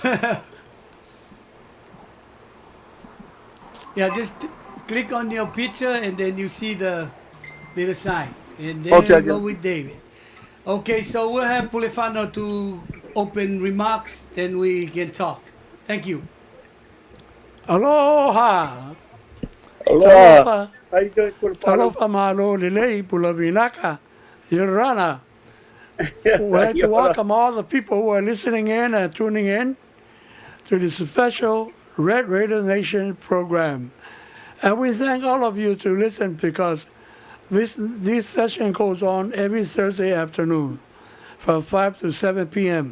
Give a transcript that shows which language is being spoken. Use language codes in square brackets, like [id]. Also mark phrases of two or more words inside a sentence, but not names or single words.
[en] Yeah, just click on your picture and then you see the little sign. And then Okay, I you go got it. with David. Okay, so we'll have Pulefano to open remarks, then we can talk. Thank you. Aloha, Aloha. talofa, How you doing, Kurfano? talofa malole, bulavinaka, yorana. We'd like to welcome all the people who are listening in and tuning in to this special Red Raider Nation program. And we thank all of you to listen because this session goes on every Thursday afternoon from 5 to 7 p.m.